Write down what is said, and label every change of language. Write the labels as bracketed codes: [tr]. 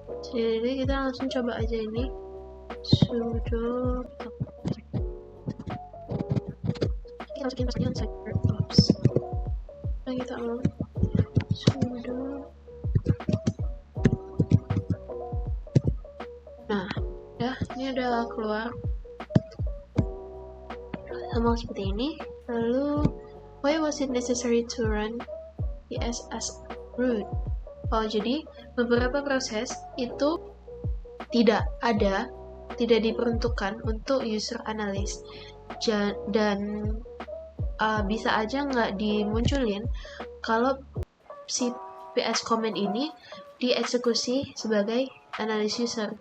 [id] Jadi kita langsung coba aja ini sudo kita masukin passwordnya cyberops. Nah, kita ulang sudo. Nah, ini udah keluar sama seperti ini. [en] Lalu, why was it necessary to run PS as root? [id] Jadi beberapa proses itu tidak diperuntukkan untuk user analyst, dan bisa aja nggak dimunculin kalau si PS command ini dieksekusi sebagai analyst user.